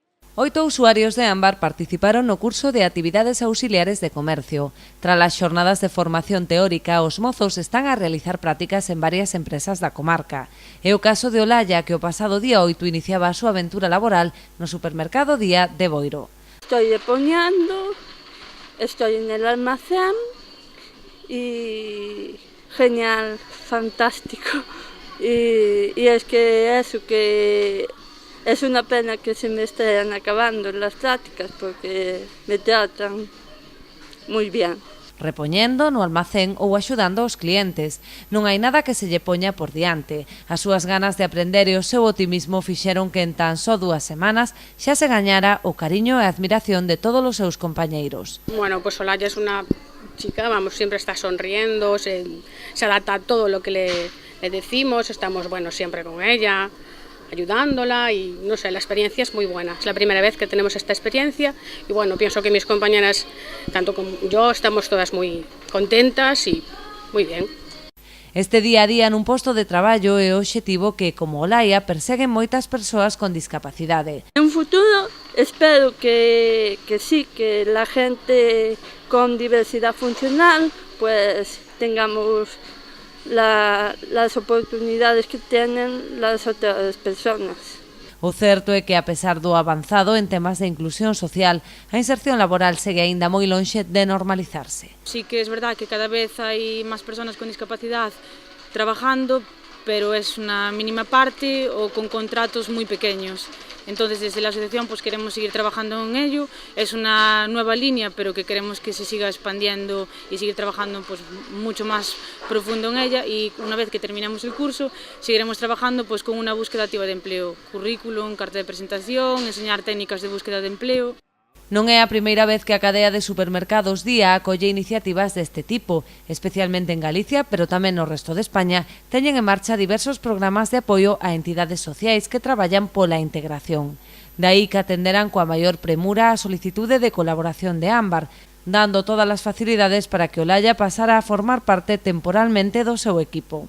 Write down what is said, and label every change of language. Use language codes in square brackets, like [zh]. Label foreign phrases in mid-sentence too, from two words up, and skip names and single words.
[gl] 8 usuarios de Ámbar participaron no curso de actividades auxiliares de comercio. Tras as xornadas de formación teórica, os mozos están a realizar prácticas en varias empresas da comarca. É o caso de Olaya, que o pasado día 8 iniciaba a súa aventura laboral no supermercado Día de Boiro. [es] Estoy depoñando, estoy en el almacén y genial, fantástico. Y es que eso que... Es una pena que se me estén acabando las prácticas porque me tratan moi bien. [gl] Repoñendo no almacén ou axudando aos clientes. Non hai nada que se lle poña por diante. As súas ganas de aprender e o seu optimismo fixeron que en tan só 2 semanas xa se gañara o cariño e a admiración de todos os seus compañeiros. [es] Bueno, pues Olaya es una chica, vamos, siempre está sonriendo, se adapta a todo lo que le decimos, estamos, bueno, siempre con ella, ayudándola y no sé, la experiencia es muy buena. Es la primera vez que tenemos esta experiencia y bueno, pienso que mis compañeras, tanto como yo, estamos todas muy contentas y muy bien. [gl] Este día a día nun posto de traballo é o obxectivo que, como Olaya, perseguen moitas persoas con discapacidade. [es] En un futuro espero que sí, que la gente con diversidad funcional pues tengamos las oportunidades que tienen las otras personas. [gl] O certo é que, a pesar do avanzado en temas de inclusión social, a inserción laboral segue aínda moi lonxe de normalizarse. [es] Sí que es verdad que cada vez hay más personas con discapacidad trabajando, pero es una mínima parte o con contratos muy pequeños. Entonces, desde la asociación pues queremos seguir trabajando en ello. Es una nueva línea, pero que queremos que se siga expandiendo y seguir trabajando pues mucho más profundo en ella. Y una vez que terminemos el curso, seguiremos trabajando pues con una búsqueda activa de empleo, currículum, carta de presentación, enseñar técnicas de búsqueda de empleo. [gl] Non é a primeira vez que a cadea de supermercados Día acolle iniciativas deste tipo, especialmente en Galicia, pero tamén no resto de España, teñen en marcha diversos programas de apoio a entidades sociais que traballan pola integración. De aí que atenderán coa maior premura a solicitude de colaboración de Ámbar, dando todas as facilidades para que Olaya pasara a formar parte temporalmente do seu equipo.